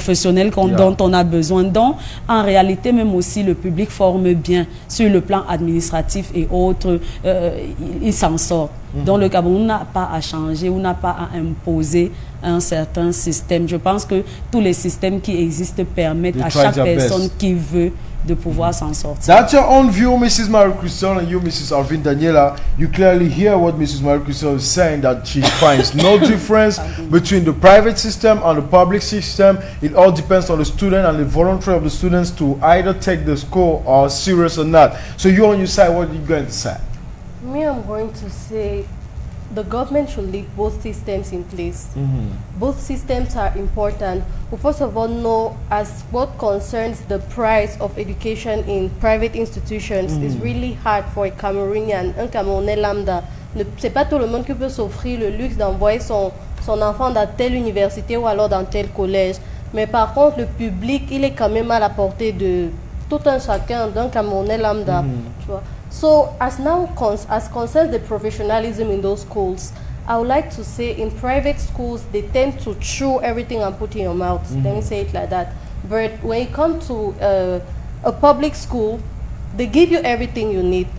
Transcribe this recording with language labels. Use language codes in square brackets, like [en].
[fr] professionnels dont on a besoin. Donc, en réalité, même aussi, le public forme bien sur le plan administratif et autres. Il s'en sort. Donc, le Cameroun n'a pas à changer ou n'a pas à imposer un certain système. Je pense que tous les systèmes qui existent permettent à chaque personne qui veut de pouvoir s'en sortir. [en] That's your own view, Mrs. Marie-Christelle, and you, Mrs. Alvin Daniela. You clearly hear what Mrs. Marie-Christelle is saying, that she finds no difference between the private system and the public system. It all depends on the student and the voluntary of the students to either take the score or serious or not. So you on your side, what are you going to say? Me, I'm going to say the government should leave both systems in place. Both systems are important. We first of all know, as what concerns the price of education in private institutions, is really hard for a Cameroonian, [fr] un Camerounais lambda. C'est pas tout le monde qui peut s'offrir le luxe d'envoyer son enfant dans telle université ou alors dans tel collège. Mais par contre, le public, il est quand même à la portée de tout un chacun, d'un Camerounais lambda. Tu vois. [en] So, as concerns the professionalism in those schools, I would like to say in private schools, they tend to chew everything and put in your mouth. Let me say it like that. But when you come to a public school, they give you everything you need.